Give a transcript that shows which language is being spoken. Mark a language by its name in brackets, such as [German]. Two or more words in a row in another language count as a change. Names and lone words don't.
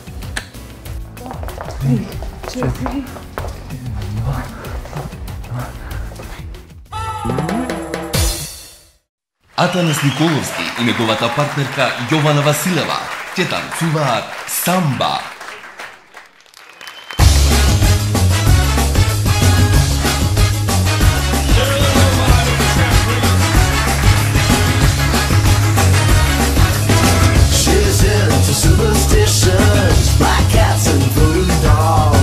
[Macedonian] 3, 4. Атанас Николовски и неговата партнерка Јована Василева ќе танцуваат самба. [English] She's into superstitions, black cats and voodoo dolls.